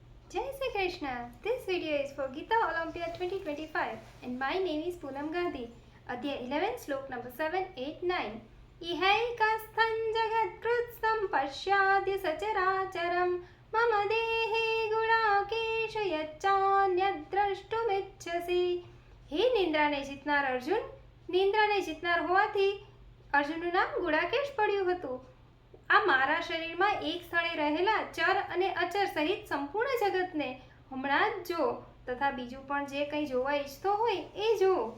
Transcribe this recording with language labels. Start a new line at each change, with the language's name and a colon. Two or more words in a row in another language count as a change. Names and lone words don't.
Hindi: Jai Sri Krishna.
English: This video is for Gita Olympiad 2025 and my name is Poonam Gandhi. Adhyay 11 slok number 7, 8, 9.
Sanskrit: इहैकस्थं जगत्कृत्स्नं पश्याद्य सचराचरम् मम देहे गुडाकेश यच्चान्यद् द्रष्टुमिच्छसि.
Gujarati: હે નિંદ્રાને જીતનાર અર્જુન, નિંદ્રાને જીતનાર હોવાથી અર્જુનનું નામ ગુડાકેશ પડ્યું હતું. આ મારા શરીરમાં એક સ્થળે રહેલા ચર અને અચર સહિત સંપૂર્ણ જગતને હમણાં જ જો તથા બીજું પણ જે કંઈ જોવા ઈચ્છતો હોય એ જો.